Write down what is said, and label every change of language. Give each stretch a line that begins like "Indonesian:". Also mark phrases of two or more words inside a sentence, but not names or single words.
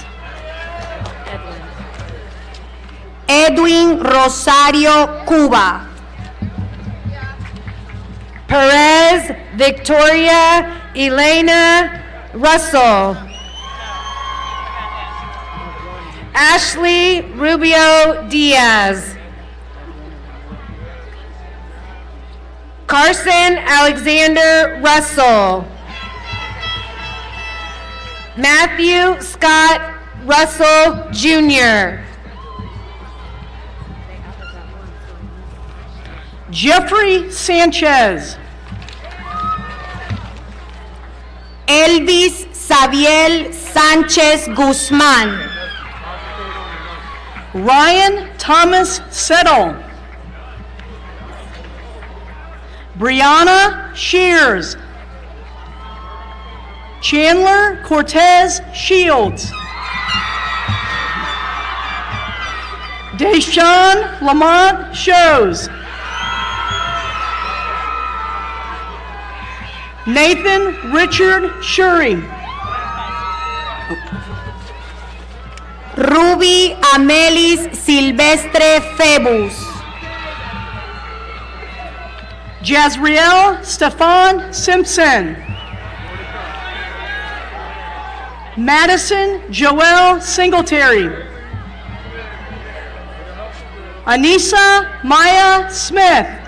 English: Edwin Rosario Cuba. Perez Victoria Elena Russell. Ashley Rubio Diaz. Carson Alexander Russell. Matthew Scott Russell Jr. Jeffrey Sanchez. Elvis Xavier Sánchez Guzmán. Ryan Thomas Settle. Brianna Shears. Chandler Cortez Shields. Deshaun Lamont Shows. Nathan Richard Shuri. Ruby Amelis Silvestre Febus. Jazriel Stefan Simpson. Madison Joelle Singletary. Anissa Maya Smith.